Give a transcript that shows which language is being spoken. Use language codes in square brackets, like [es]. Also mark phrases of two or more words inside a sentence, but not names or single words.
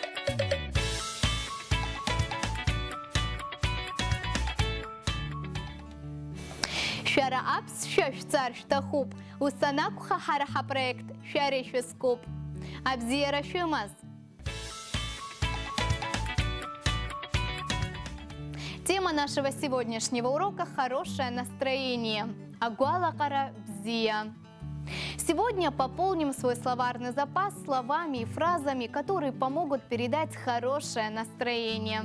[ab] Шәара аԥсшәа шәцар шәҭахуп, ус анакәха ҳара ҳапроект шәара ишәызкуп. Абзиара шәымаз! [ru] Тема нашего сегодняшнего урока – хорошее настроение. [ab] Агуалакара бзия. [ru] Сегодня пополним свой словарный запас словами и фразами, которые помогут передать хорошее настроение.